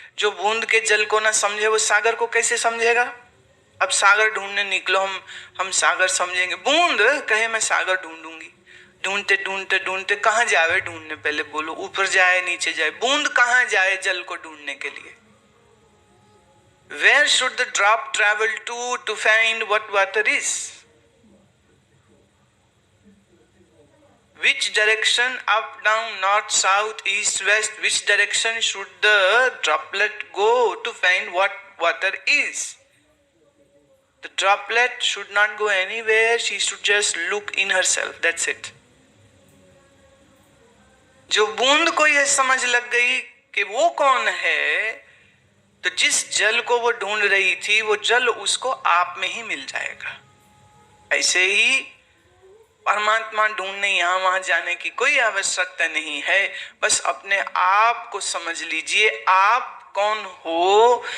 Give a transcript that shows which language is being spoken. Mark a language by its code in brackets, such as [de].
[hi] जो बूंद के जल को ना समझे वो सागर को कैसे समझेगा? अब सागर ढूंढने निकलो, हम सागर समझेंगे। बूंद कहे मैं सागर ढूंढूंगी, ढूंढते ढूंढते ढूंढते कहाँ जावे ढूंढने, पहले बोलो, ऊपर जाए नीचे जाए, बूंद कहाँ जाए जल को ढूंढने के लिए? [en] Where should the drop travel to find what water is? Which direction, up, down, north, south, east, west, which direction should the droplet go to find what water is? The droplet should not go anywhere, she should just look in herself, that's it. [hi] जो बूंद को यह समझ लग गई कि वो कौन है, तो जिस जल को वो ढूंढ रही थी वो जल उसको आप में ही मिल जाएगा। ऐसे ही परमात्मा ढूंढने यहां वहां जाने की कोई आवश्यकता नहीं है, बस अपने आप को समझ लीजिए आप कौन हो।